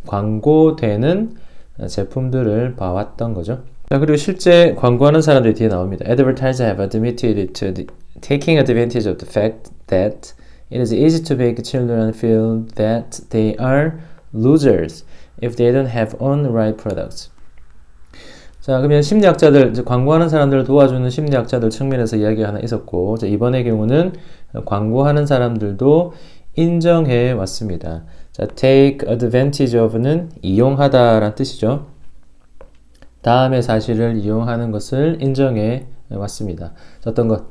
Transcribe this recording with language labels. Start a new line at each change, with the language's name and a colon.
Korean: 광고되는 제품들을 봐왔던 거죠. 자, 그리고 실제 광고하는 사람들이 뒤에 나옵니다.
English: Advertisers have admitted to taking advantage of the fact that it is easy to make children feel that they are losers if they don't have on the right products.
Korean: 자, 그러면 심리학자들, 광고하는 사람들을 도와주는 심리학자들 측면에서 이야기가 하나 있었고, 자, 이번의 경우는 광고하는 사람들도 인정해 왔습니다. 자,
English: take advantage of
Korean: 는 이용하다라는 뜻이죠. 다음의 사실을 이용하는 것을 인정해 왔습니다. 자, 어떤 것?